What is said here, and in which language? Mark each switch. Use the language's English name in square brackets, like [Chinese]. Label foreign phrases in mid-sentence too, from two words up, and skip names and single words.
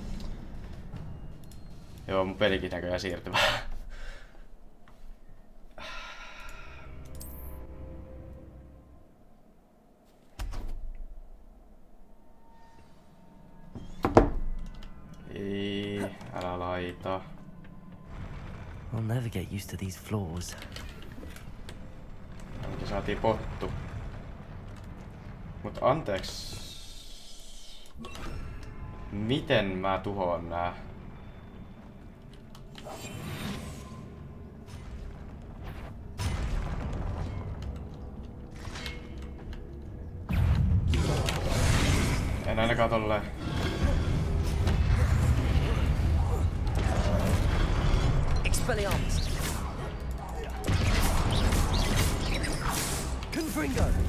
[Finnish] Joo, mun pelikin näköjään siirtyy vähän. Ei, älä laita. [English] I'll never get used to these floors. [Finnish] Ainakin saatiin pottu. Mut anteeks. Miten mä tuhoan nää? En ainakaan tolleen. Expelliarmus. Confringo.